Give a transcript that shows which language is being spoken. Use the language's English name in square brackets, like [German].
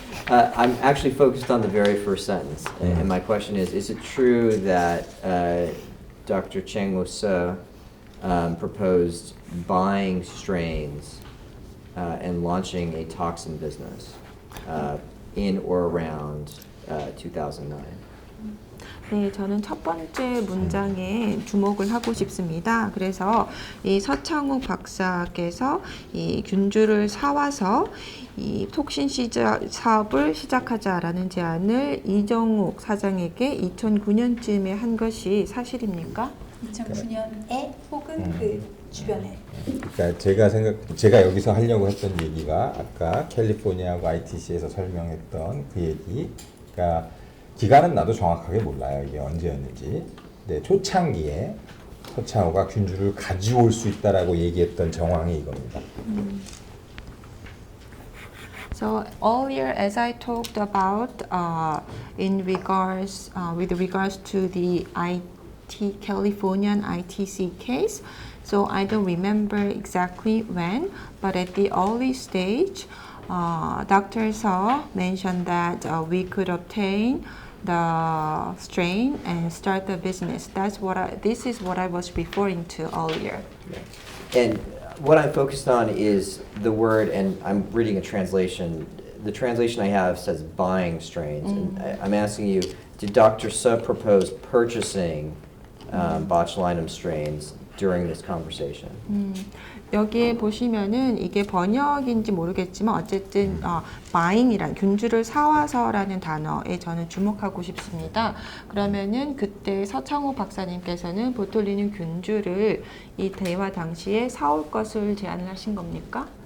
[English] I'm actually focused on the very first sentence, and my question is it true that Dr. Chang Wo-seo proposed buying strains and launching a toxin business in or around 2009? [Korean] 네, 저는 첫 번째 문장에 주목을 하고 싶습니다. 그래서 이 서창욱 박사께서 이 균주를 사와서 이 톡신 사업을 시작하자라는 제안을 이정욱 사장에게 2009년쯤에 한 것이 사실입니까? 2009년에 혹은 그 주변에. 그러니까 제가 여기서 하려고 했던 얘기가 아까 캘리포니아하고 ITC에서 설명했던 그 얘기. 그러니까 기간은 나도 정확하게 몰라요. 이게 언제였는지. 근데 초창기에 서창호가 균주를 가져올 수 있다라고 얘기했던 정황이 이겁니다. [English] So earlier, as I talked about with regards to the Californian ITC case. So I don't remember exactly when, but at the early stage, Dr. Seo mentioned that we could obtain the strain and start the business. This is what I was referring to earlier. And what I'm focused on is the word, and I'm reading a translation. The translation I have says buying strains. And I'm asking you, did Dr. Seo propose purchasing botulinum strains during this conversation? [Korean] 여기에 보시면은 이게 번역인지 모르겠지만 어쨌든 buying이란 균주를 사와서라는 단어에 저는 주목하고 싶습니다. 그러면은 그때 서창호 박사님께서는 보톨리눔 균주를 이 대화 당시에 사올 것을 제안을 하신 겁니까?